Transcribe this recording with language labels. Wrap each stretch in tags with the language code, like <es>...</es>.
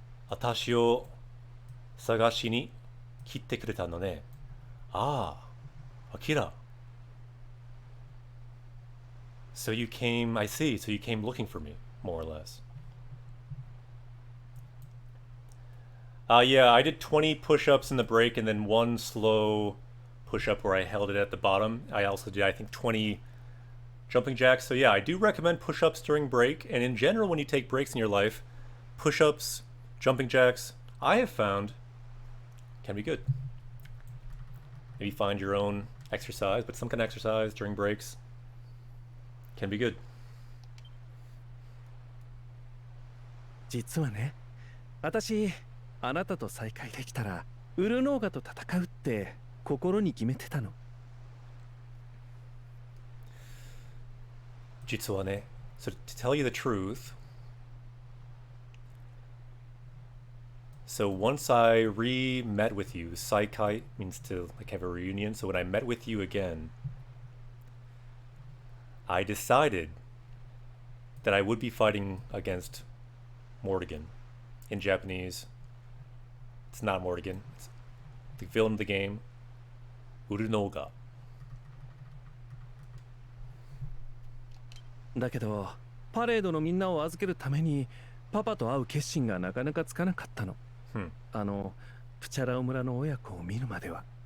<ja>私を探しに来てくれたのね。ああ、Akira.</ja> <en>So you came, I see, so you came looking for me, more or less. Yeah, I did 20 push-ups in the break and then one slow push-up where I held it at the bottom. I also did, I think, 20 jumping jacks. So yeah, I do recommend push-ups during break. And in general, when you take breaks in your life, push-ups, jumping jacks, I have found can be good. Maybe find your own exercise, but some kind of exercise during breaks can be good.</en> <ja>実はね、私あなたと再会できたらウルノーガと戦うって心に決めてたの。実はね,</ja> <en>so to tell you the truth, so once I re-met with you, saikai means to like have a reunion, so when I met with you again, I decided that I would be fighting against Morrigan. In Japanese, it's not Morrigan, it's the villain of the game, Urunoga.</en> <ja>だけどパレードのみんなを預けるためにパパと会う決心がなかなかつかなかったの。プチャラオ村の親子を見るまでは。</ja>